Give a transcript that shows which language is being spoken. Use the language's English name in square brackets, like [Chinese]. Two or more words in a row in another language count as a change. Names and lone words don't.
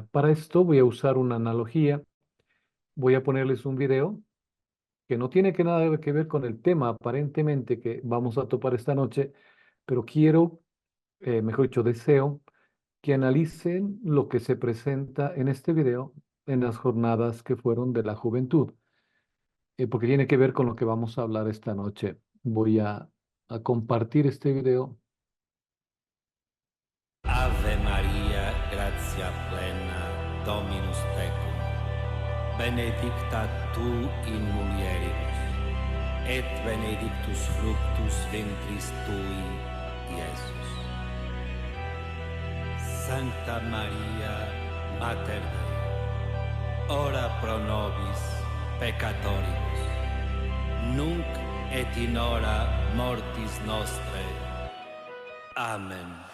[Spanish] Para esto voy a usar una analogía. Voy a ponerles un video que no tiene nada que ver con el tema aparentemente que vamos a topar esta noche, pero quiero, mejor dicho, deseo que analicen lo que se presenta en este video en las jornadas que fueron de la juventud, porque tiene que ver con lo que vamos a hablar esta noche. Voy a compartir este video. [Latin] Ave Maria, gratia plena, Dominus tecum, benedicta tu in mulieribus, et benedictus fructus ventris tui, Iesus. Sancta Maria, Mater Dei, ora pro nobis peccatoribus, nunc et in hora mortis nostre. Amen.